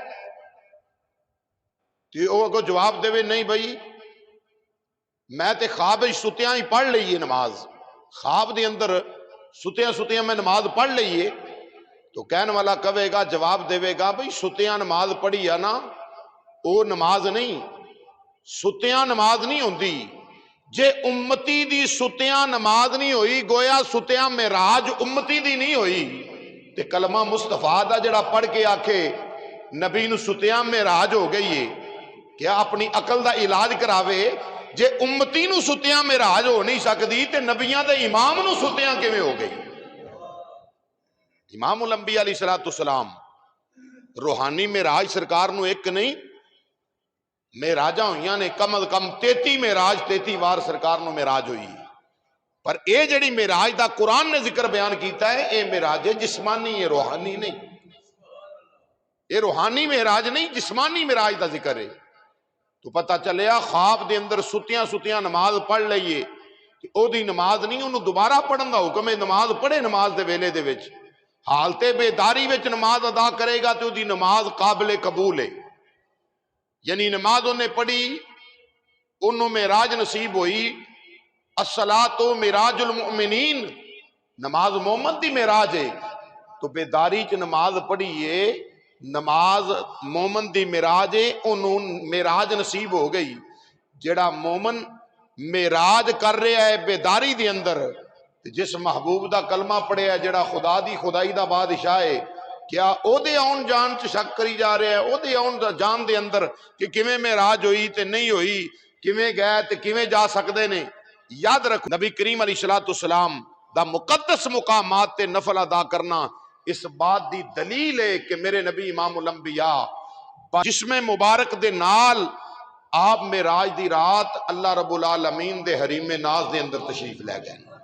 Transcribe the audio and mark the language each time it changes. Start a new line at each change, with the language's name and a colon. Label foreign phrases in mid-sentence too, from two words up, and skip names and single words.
Punjabi: تو وہ اگو جواب دے نہیں بھئی میں تے خواب ستیاں ہی پڑھ لئیے نماز، خواب دے اندر ستیاں میں نماز پڑھ لئیے، تو کہنے والا کہے گا، جواب دے گا بھئی ستیاں نماز پڑھی ہے نا، وہ نماز نہیں، ستیاں نماز نہیں ہوندی، جے امتی دی ستیاں نماز نہیں ہوئی گویا ستیاں معراج امتی دی نہیں ہوئی، تے کلمہ مصطفیٰ دا جڑا پڑھ کے آکھے نبی نو ستیاں معراج ہو گئی ہے، کیا اپنی عقل دا علاج کراوے؟ جے امتی نو ستیاں معراج ہو نہیں سکدی تے نبیاں دے امام نو ستیاں کیویں ہو گئی؟ امام الانبیاء
Arabic: علیہ السلام
Punjabi: روحانی معراج سرکار نو ایک نہیں معراجاں ہوئیاں نے، کم از کم 33 معراج 33 وار سرکار نو معراج ہوئی، پر اے جڑی معراج دا قرآن نے ذکر بیان کیتا ہے اے معراج جسمانی ہے، روحانی نہیں، اے روحانی معراج نہیں، جسمانی معراج دا ذکر ہے۔ تو پتہ چلیا خواب دے اندر ستیاں نماز پڑھ لئیے او دی نماز نہیں، انہوں دوبارہ پڑھن دا حکم ہے، نماز پڑھے نماز دے ویلے دے وچ، حالت بیداری وچ نماز ادا کرے گا تو دی نماز قابل قبول ہے، یعنی نماز انہیں پڑھی انہوں معراج نصیب ہوئی،
Arabic: الصلاۃ معراج المؤمنین،
Punjabi: نماز مومن دی معراج ہے، تو بیداری چ نماز پڑھیے، نماز مومن دی معراج ہے، انہوں معراج نصیب ہو گئی۔ جڑا مومن معراج کر رہا ہے بیداری دے اندر، جس محبوب دا کلمہ پڑھے ہے جڑا خدا دی خدائی دا بادشاہ ہے، کیا او دے آن جان چ شک کری جا رہے ہیں؟ او دے آن جان دے اندر کہ کیویں معراج ہوئی تے نہیں ہوئی، کیویں گئے تے کیویں جا سکدے نے؟ یاد رکھو نبی کریم
Arabic: علیہ السلام
Punjabi: دا مقدس مقامات تے نفل ادا کرنا اس بات دی دلیل ہے کہ میرے نبی امام الانبیاء جسم مبارک دے نال آپ معراج دی رات
Arabic: اللہ رب العالمین
Punjabi: دے حریم ناز دے اندر تشریف لے گئے،